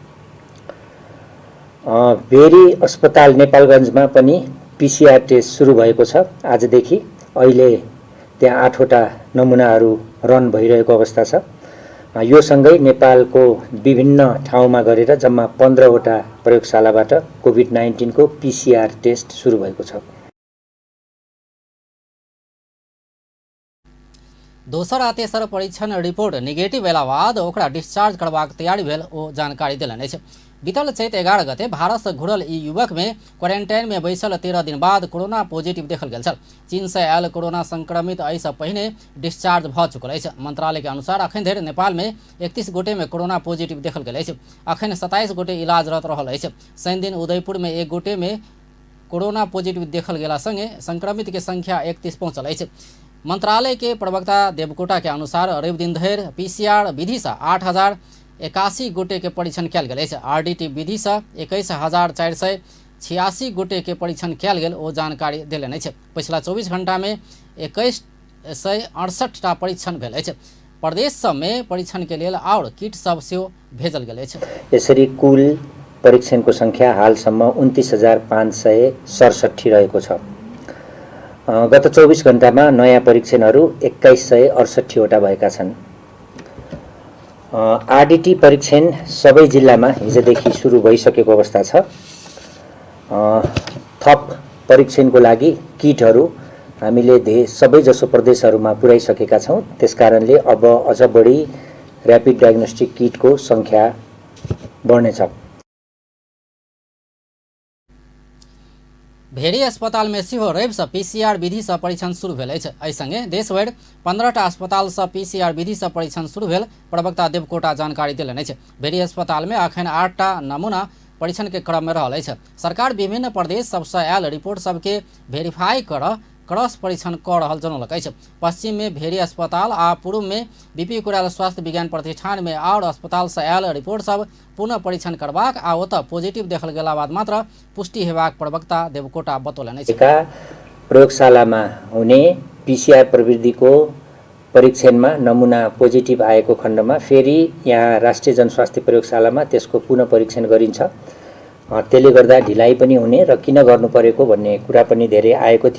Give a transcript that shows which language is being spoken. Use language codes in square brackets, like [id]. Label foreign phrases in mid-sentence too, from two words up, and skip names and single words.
[ne] भेरी अस्पताल नेपालगञ्जमा पनि पिसिआर टेस्ट सुरु भएको छ। आजदेखि अहिले त्यहाँ 8 वटा नमुनाहरू रन भइरहेको अवस्था छ। यो सँगै नेपालको विभिन्न ठाउँमा गरेर जम्मा 15 वटा प्रयोगशालाबाट कोभिड-19 को पिसिआर टेस्ट सुरु भएको छ। [mai] दोसर आ तेसर परीक्षण रिपोर्ट नेगेटिव भेला बाद ओकरा डिस्चार्ज करबाक तैयारी भेल ओ जानकारी देलनि अछि। बीतल चैत 11 गते भारत से घुरल ई युवक में क्वारेंटाइन में बैसल 13 दिन बाद कोरोना पॉजिटिव देखल गेल छल। चीन से आयल कोरोना संक्रमित एहिसँ पहिने डिस्चार्ज भ चुकल अछि। मंत्रालय के अनुसार अखन धरि नेपाल में 31 गोटे में कोरोना पॉजिटिव देखल गेल अछि। अखन 27 गोटे इलाजरत रहल अछि। शनि दिन उदयपुर में 1 गोटे में कोरोना पॉजिटिव देखल गेला संगे संक्रमित के संख्या 31 पहुंचल अछि। मंत्रालय के प्रवक्ता देवकोटा के अनुसार रवि दिन धरि पीसीआर विधि से 8081 गोटे के परीक्षण कयल गेल अछि। आरडीटी विधि से 21486 गोटे के परीक्षण कयल गेल ओ जानकारी देलनि अछि। पिछला 24 घंटा में 2168 टा परीक्षण भेल अछि। प्रदेश सब में परीक्षण के लेल और किट सब सेहो भेजल गेल अछि। [ne] यसरी कुल परीक्षणको संख्या हालसम्म 29567 रहेको छ। गत 24 घण्टामा नयाँ परीक्षणहरू 2168 वटा भएका छन्। आरडीटी परीक्षण सबै जिल्लामा हिजोदेखि सुरु भइसकेको अवस्था छ। थप परीक्षणको लागि किटहरू हामीले सबैजसो प्रदेशहरूमा पुर्याइसकेका छौँ। त्यसकारणले अब अझ बढी र्यापिड डायग्नोस्टिक किटको संख्या बढ्नेछ। [mai] भेरी अस्पताल में सेहो रवि से पीसीआर विधि से परीक्षण शुरू भेल अछि। एहि संगे देशभरि 15 टा अस्पताल से पीसीआर विधि से परीक्षण शुरू भेल प्रवक्ता देवकोटा जानकारी देलनि अछि। भेरी अस्पताल में अखन 8 टा नमूना परीक्षण के क्रम में रहल अछि। सरकार विभिन्न प्रदेश सबसे आयल रिपोर्ट सबके वेरीफाई कर क्रॉस परीक्षण कर रहल जनौलक अछि। पश्चिम में भेरी अस्पताल आ पूर्व में बीपी कोइराला स्वास्थ्य विज्ञान प्रतिष्ठान में और अस्पताल से आयल रिपोर्ट सब पुनः परीक्षण करबाक आ ओतऽ पॉजिटिव देखल गेला बाद मात्र पुष्टि हेबाक प्रवक्ता देवकोटा बतौलनि अछि। [ne] प्रयोगशालामा हुने पीसीआर प्रविधिको परीक्षणमा नमुना पोजिटिभ आएको खण्डमा फेरि यहाँ राष्ट्रिय जनस्वास्थ्य प्रयोगशालामा त्यसको पुनः परीक्षण गरिन्छ। त्यसले गर्दा ढिलाइ पनि हुने र किन गर्नु परेको भन्ने कुरा पनि धेरै आएको थियो।